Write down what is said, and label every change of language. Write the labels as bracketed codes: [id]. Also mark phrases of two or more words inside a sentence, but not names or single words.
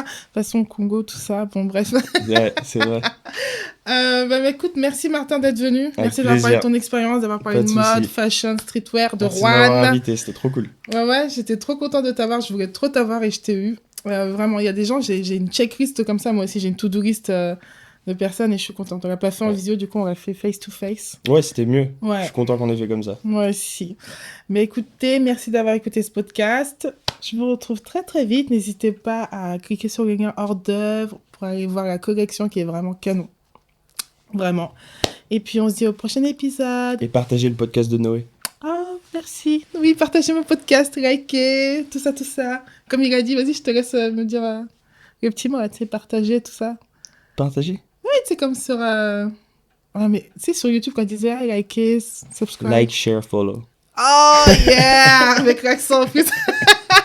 [fr] De toute façon, Congo, tout ça, bon, bref. Ouais, c'est vrai. Bah, écoute, merci Martin d'être venu. Avec Merci d'avoir parlé de plaisir. ton expérience, d'avoir parlé Pas de de mode, souci. [en] fashion, streetwear, [fr] de Merci de m'avoir Rouen. invité, c'était trop cool. Ouais, j'étais trop contente de t'avoir. Je voulais trop t'avoir et je t'ai eu. Vraiment, il y a des gens, j'ai une checklist comme ça. Moi aussi, j'ai une to-do list de personnes et je suis contente. On l'a pas fait en Ouais, visio, du coup, on l'a fait [en] face to face. [fr] ouais, c'était mieux. Je Ouais, suis content qu'on ait fait comme ça. moi aussi. Mais écoutez, merci d'avoir écouté ce podcast. Je vous retrouve très très vite. N'hésitez pas à cliquer sur le lien hors d'œuvre pour aller voir la collection qui est vraiment canon. Vraiment. Et puis on se dit au prochain épisode. Et partagez le podcast de Noé. Oh, merci. Oui, partagez mon podcast, likez, tout ça, tout ça. Comme il a dit, vas-y, je te laisse me dire les petits mots, là, tu sais, partager, tout ça. Partagez. Oui, tu sais, comme sur... Ouais, mais tu sais, sur YouTube, quand il disait, ah, likez, subscribe. [en] Like, share, follow. Oh, yeah! [fr] Avec l'accent en plus.